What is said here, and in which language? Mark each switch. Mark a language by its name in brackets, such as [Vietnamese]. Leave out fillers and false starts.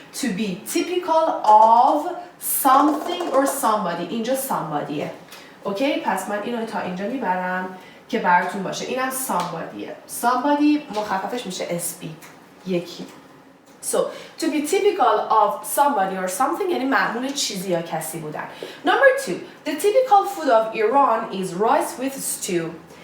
[English] To be typical of something or somebody. [Persian] اینجا somebodyه. اوکی؟ پس من اینو تا اینجا میبرم که براتون باشه. اینم somebodyه. Somebody مخففش میشه SB. یکی. [English] So, to be typical of somebody or something [Persian] یعنی معمول چیزی یا کسی بودن. [English] Number 2, the typical food of Iran is rice with stew.